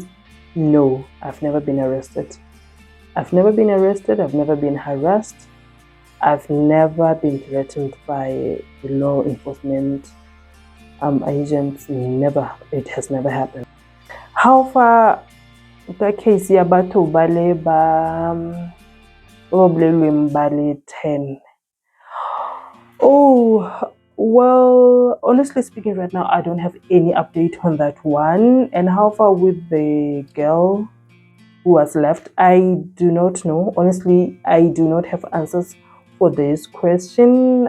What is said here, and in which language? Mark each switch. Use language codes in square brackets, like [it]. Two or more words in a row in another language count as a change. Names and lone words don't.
[en] No, I've never been arrested. I've never been arrested. I've never been harassed. I've never been threatened by law enforcement agents. Never. It has never happened. How far the case [tn] ya batho bale ba bale [en] 10? Oh, well, honestly speaking, right now I don't have any update on that one. And how far with the girl who was left, I do not know. Honestly, I do not have answers for this question.